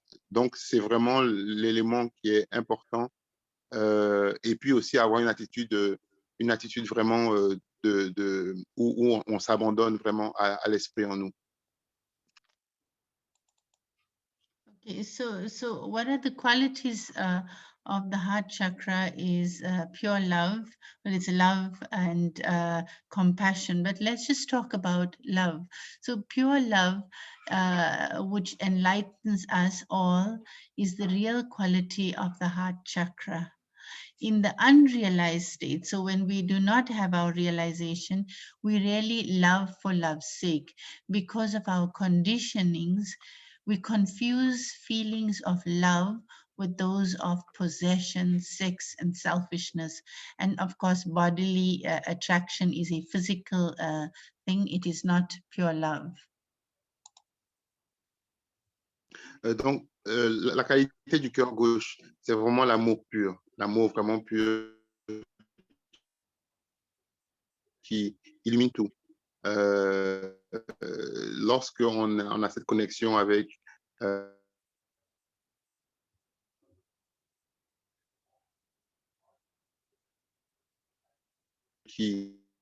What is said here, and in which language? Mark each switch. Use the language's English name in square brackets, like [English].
[French] Donc, c'est vraiment l'élément qui est important. Et puis aussi avoir une attitude vraiment où on s'abandonne vraiment à l'esprit en nous. [English] Okay, so one of the qualities of the heart chakra is pure love. Well, it's love and compassion, but let's just talk about love. So pure love, which enlightens us all, is the real quality of the heart chakra. In the unrealized state, so when we do not have our realization, we really love for love's sake. Because of our conditionings, we confuse feelings of love with those of possession, sex, and selfishness. And of course, bodily attraction is a physical thing, it is not pure love. [French] Donc, la qualité du cœur gauche, c'est vraiment l'amour vraiment pur qui illumine tout. Lorsqu'on a cette connexion avec qui